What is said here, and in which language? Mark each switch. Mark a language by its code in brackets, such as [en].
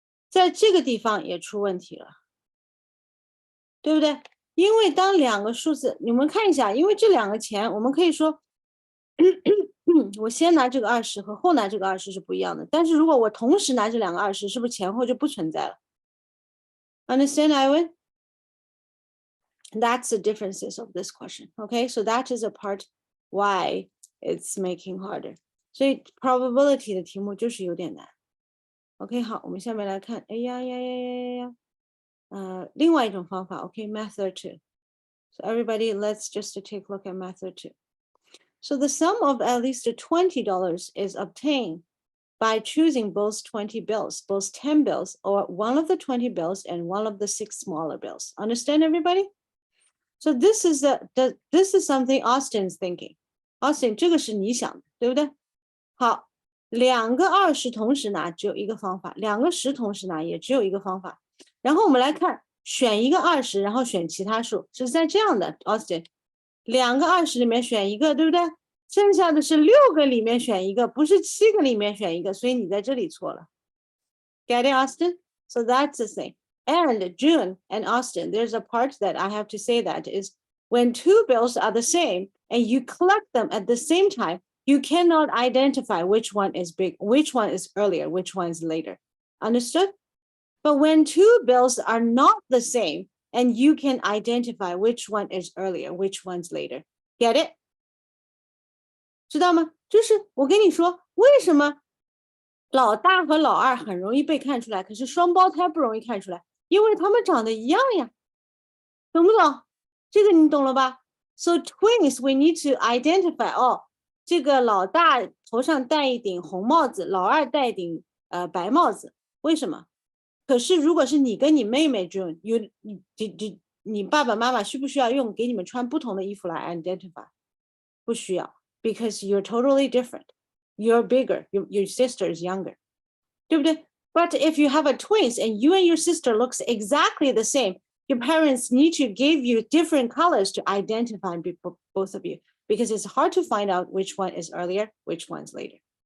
[zh] 在这个地方也出问题了，对不对？因为当两个数字，你们看一下，因为这两个钱，我们可以说，我先拿这个20和后拿这个20是不一样的。但是如果我同时拿这两个20，是不是前后就不存在了 ？ [en] Understand, Ivan? That's the differences of this question. Okay, so that is a part why it's making harder. [zh] 所以 probability 的题目就是有点难。OK， 好，我们下面来看，哎呀呀呀呀呀呀，另外一种方法 ， [en] OK，method two. So everybody, let's just take a look at method two. So the sum of at least $20 is obtained by choosing both 20 bills, both 10 bills, or one of the 20 bills and one of the 6 smaller bills. Understand, everybody? So this is this is something Austin's thinking. [zh] Austin, 这个是你想的，对不对？好，两个20同时拿只有一个方法，两个10同时拿也只有一个方法。然后我们来看，选一个20，然后选其他数，是在这样的 Austin，两个20里面选一个，对不对？剩下的是6个里面选一个，不是7个里面选一个，所以你在这里错了。 [en] Get it, Austin? So that's the thing. And June and Austin, there's a part that I have to say that is when two bills are the same and you collect them at the same time, you cannot identify which one is big, which one is earlier, which one is later. Understood? But when two bills are not the same and you can identify which one is earlier, which one's later. Get it? [zh] 知道吗？就是我跟你说，为什么老大和老二很容易被看出来，可是双胞胎不容易看出来，因为他们长得一样呀，懂不懂？这个你懂了吧 ？ [en] So twins we need to identify [zh] 哦，这个老大头上戴一顶红帽子，老二戴一顶白帽子，为什么？可是如果是你跟你妹妹 June，你爸爸妈妈需不需要给你们穿不同的衣服来 identify？不需要。 [en] Because you're totally different. You're bigger. Your sister is younger. [zh] 对不对？ [en] But if you have a twins and you and your sister looks exactly the same, your parents need to give you different colors to identify both of you because it's hard to find out which one is earlier, which one's later.